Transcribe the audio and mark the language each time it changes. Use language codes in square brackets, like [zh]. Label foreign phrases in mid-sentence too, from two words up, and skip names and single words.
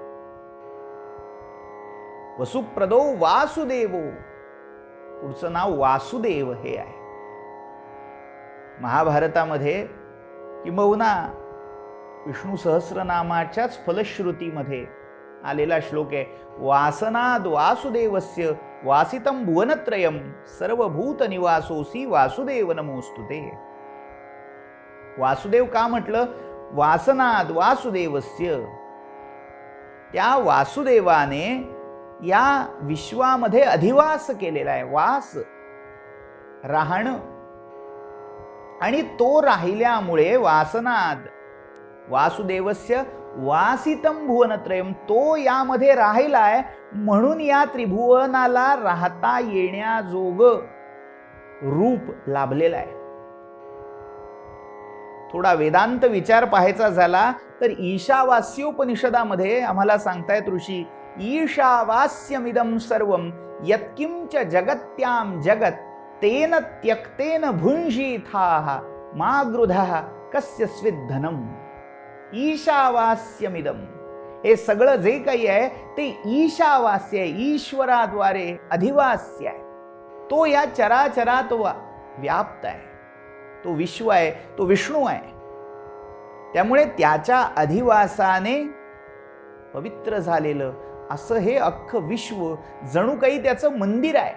[mr] वसुप्रदो वासुदेवो, पुढचं नाव वासुदेव हे आहे. महाभारतामध्ये किंबहुना विष्णू सहस्रनामाच्याच फलश्रुतीमध्ये आलेला श्लोक आहे, [sa] वासनाद वासुदेवस्य वासितं भुवनत्रयं सर्वभूत निवासोसी वासुदेव नमोस्तुते. [mr] वासुदेव का म्हटलं? [sa] वासनाद वासुदेवस्य, [mr] त्या वासुदेवाने या विश्वामध्ये अधिवास केलेला आहे. वास राहणं, आणि तो राहिल्यामुळे [sa] वासनाद वासुदेवस्य वासितं भुवनत्रयं, [mr] तो यामध्ये राहिलाय म्हणून या त्रिभुवनाला राहता येण्याजोग रूप लाभलेलं आहे. थोडा वेदांत विचार पाहायचा झाला तर ईशावास्योपनिषदामध्ये आम्हाला सांगतायत ऋषी, [sa] ईशावास्यमिदं सर्वं यत्किंच जगत्यां जगत तेन त्यक्तेन भुंजीथाः मा गृधः कस्य स्विद्धनम. ईशावास्यमिदं, [mr] हे सगळं जे काही आहे ते ईशावास्य आहे, ईश्वराद्वारे अधिवास्य आहे. तो या चराचरात व्याप्त आहे, तो विश्व आहे, तो विष्णू आहे. त्यामुळे त्याच्या अधिवासाने पवित्र झालेलं असं हे अख्खं विश्व जणू काही त्याचं मंदिर आहे.